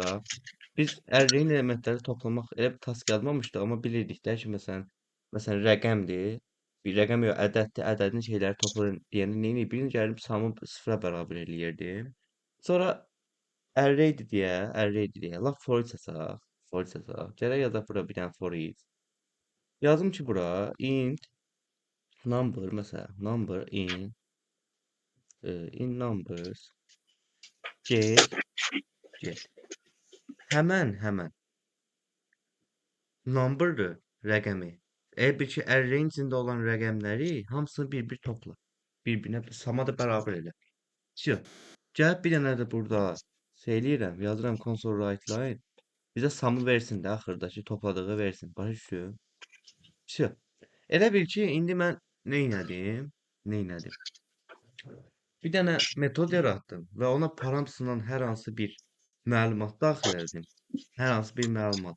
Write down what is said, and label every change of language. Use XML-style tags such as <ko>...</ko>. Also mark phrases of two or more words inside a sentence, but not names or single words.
<az>Biz array'in elementləri toplamaq elə bir task yazmamışdıq, amma bilirdik də ki, məsələn rəqəmdir. Bir rəqəm yox, ədəddir. Ədədin şeyləri toplayın deyəndə nə edir? Birinci gəlib samı sıfıra bərabər eləyirdim. Sonra array'dir deyə. Lap</az> <en>for each</en> <az>açaq.</az> <en>For each</en> <az>açaq. Gələk yazaq bura bir dənə</az> <en>for each.</en> <az>Yazım ki, bura</az> <en>int number</en> <az>məsələn,</az> <en>number in numbers get.</en> <az>Həmən number-dır rəqəmi. Elə bil ki, array-in içində olan rəqəmləri hamısını bir-bir topla. Bir-birinə sama da bərabər elə. Vsyo. Gəlib bir dənə də burada şey eləyirəm, yazıram</az> <en>console write line.</en> <az>Bizə samı versin də axırdakı topladığı versin. Başa düşdün? Vsyo. Elə bil ki, indi mən neynədim? Bir dənə metod yaratdım və ona paramsınan hər hansı bir məlumat daxil etdim. Hər hansı bir məlumat.</az>